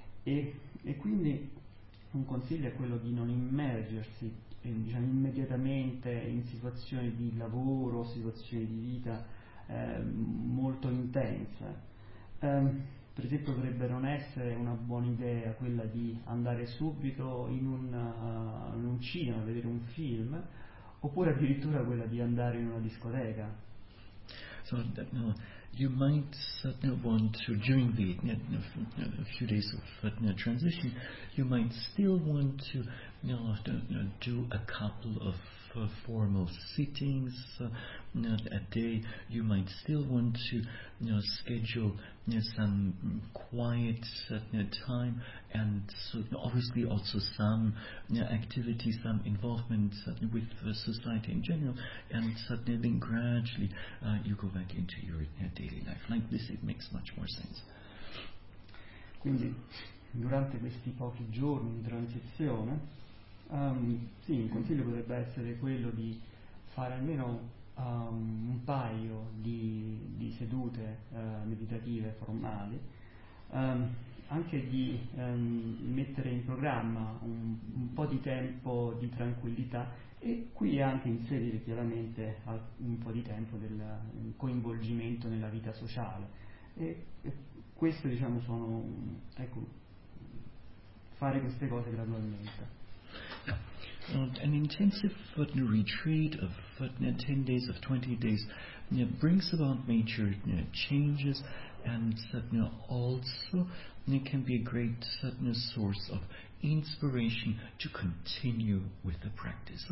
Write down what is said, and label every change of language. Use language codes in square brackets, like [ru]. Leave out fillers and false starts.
[it] E quindi un consiglio è quello di non immergersi diciamo, immediatamente in situazioni di lavoro, situazioni di vita molto intense. Per esempio potrebbe non essere una buona idea quella di andare subito in un cinema a vedere un film, oppure addirittura quella di andare in una discoteca. [en] So that, no, you might certainly want to, during the few days of transition, you might still want to do a couple of formal sittings a day. You might still want to schedule some quiet time, and so obviously also some activities, some involvement with society in general, and suddenly then gradually you go back into your daily life. Like this, it makes much more sense. [it] Quindi, durante questi pochi giorni di transizione, sì, il consiglio potrebbe essere quello di fare almeno un paio di sedute meditative formali, anche di mettere in programma un po' di tempo di tranquillità, e qui anche inserire chiaramente un po' di tempo del coinvolgimento nella vita sociale. E questo, diciamo, sono, ecco, fare queste cose gradualmente. [en] An intensive retreat of 10 days, of 20 days, brings about major changes, and also can be a great source of inspiration to continue with the practice.